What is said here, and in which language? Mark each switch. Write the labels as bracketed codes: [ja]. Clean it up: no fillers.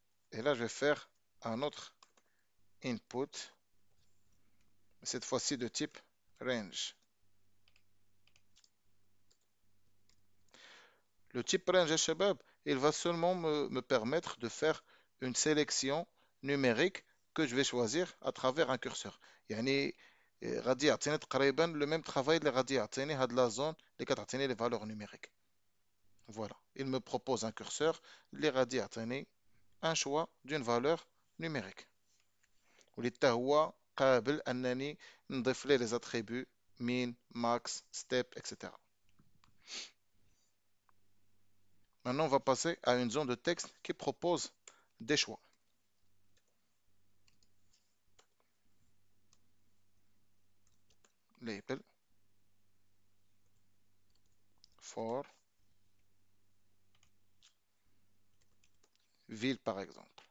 [fr] Et là, je vais faire un autre input, cette fois-ci de type range. Le type range Shabab, il va seulement me permettre de faire une sélection numérique que je vais choisir à travers un curseur. [ar] يعني غادي يعطيني تقريبا [fr] le même travail [ar] اللي غادي يعطيني هاد [fr] la zone [ar] اللي كتعطيني [fr] les valeurs numériques. Voilà, il me propose un curseur [ar] اللي غادي يعطيني [fr] un choix d'une valeur numérique. [ar] واللي حتى هو قابل انني نضيف ليه [fr] les attributs min, max, step, etc. Maintenant, on va passer à une zone de texte qui propose des choix. Label for ville par exemple.